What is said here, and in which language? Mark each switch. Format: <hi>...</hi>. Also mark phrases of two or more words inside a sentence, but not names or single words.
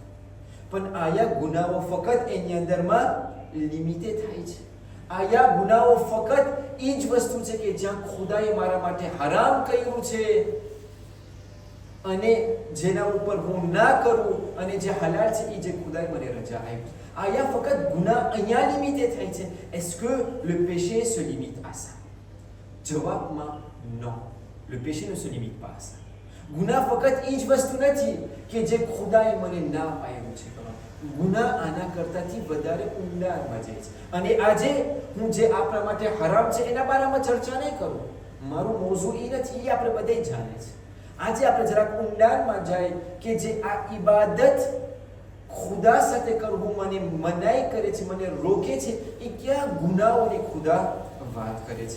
<gu>પણ આયા ગુનાહો ફક્ત એની અંદરમાં લિમિટેડ થાય છે. આયા ગુનાહો ફક્ત એ જ વસ્તુ છે કે જ્યાં ખુદાએ મારા માટે હરામ કર્યું છે અને જેના ઉપર હું ના કરું, અને જે હલાલ છે એ જે ખુદાએ મને રજા આપી. આયા ફક્ત ગુનાહ અહીંયા લિમિટેડ થાય છે.</gu> <fr>est-ce que le péché se limite à ça?</fr> <gu>જવાબમાં</gu> <fr>non, le péché ne se limite pas à ça.</fr> <gu>ગુનાહ ફક્ત એ જ વસ્તુ નથી કે જે ખુદાએ મને ના પાડ્યું છે. ગુનાહ આના કરતાથી વધારે ઊંડાણમાં જાય છે. અને આજે હું જે આપણા માટે હરામ છે એના બારામાં ચર્ચા નહીં કરું, મારું મોઝું એ નથી, એ આપણે બધે જાણે છે. આજે આપણે જરાક ઊંડાણમાં જાય કે જે આ ઇબાદત ખુદા સાથે કરવું મને મનાઈ કરે છે, મને રોકે છે, એ ક્યાં ગુનાહોની ખુદા વાત કરે છે.</gu>